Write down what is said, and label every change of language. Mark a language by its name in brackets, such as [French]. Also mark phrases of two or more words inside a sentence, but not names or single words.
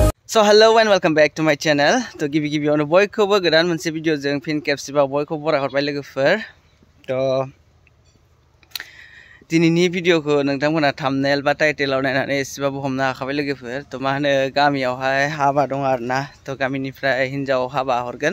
[English] So hello and welcome back to my channel. [Bodo] To गिबि-गिबियावनो बयखौबो गोदान मोनसे भिडिअ जों फिन खेबसेबाव बयखौबो बरायहरबाय लोगोफोर। तो दिनैनि भिडिअखौ नोंथांमोना थाम्बनेल बा टाइटेलाव नायनानै एसेबाबो हमनो हाखाबाय लोगोफोर। तो मा होनो गामियावहाय हाबा दं आरोना। तो गामिनिफ्राय हिन्जाव हाबा हरगोन।